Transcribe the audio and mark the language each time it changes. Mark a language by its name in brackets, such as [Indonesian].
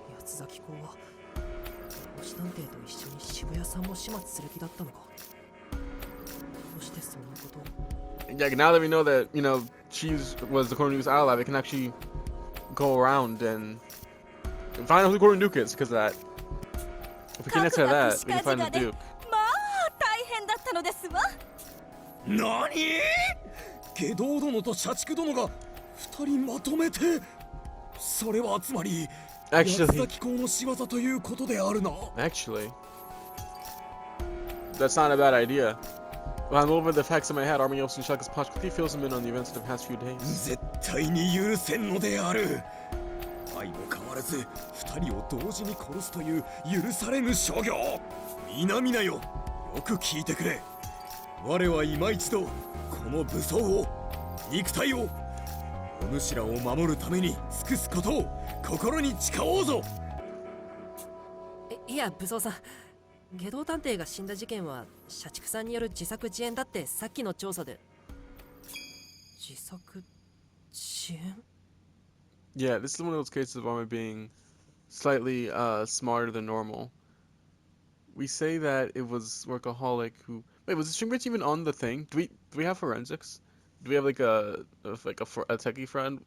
[Japanese] 八つ崎公は星探偵と一緒に渋谷さんも始末する気だったのか。どうしてそんなことを。 [English] Yeah, now that we know that, you know, she was the Quartering Duke's ally, we can actually go around and find out who the Quartering Duke is because of that. If we can answer that, we can find the Duke. [Japanese] まあ大変だったのですわ。何？下道殿と社畜殿が2人まとめて、それはつまり八つ [English] Actually, [Japanese] 崎公の仕業ということであるな。 [English] that's not a bad idea. When I'm over the facts in my head, Army Officer Shaka's punch quickly fills him in on the events of the past few days. [Japanese] 絶対に許せんのである。相も変わらず2人を同時に殺すという許されぬ所業。皆々よ、よく聞いてくれ。我は今一度この武装を、肉体を、お主らを守るために尽くすことを心に誓おうぞ。いや武装さん、下道探偵が死んだ事件は社畜さんによる自作自演だってさっきの調査で。自作自演？ [English] Yeah, this is one of those cases of Army being slightly smarter than normal. We say that it was Workaholic who. Wait, was the string bridge even on the thing? Do we have forensics? Do we have like a techie friend?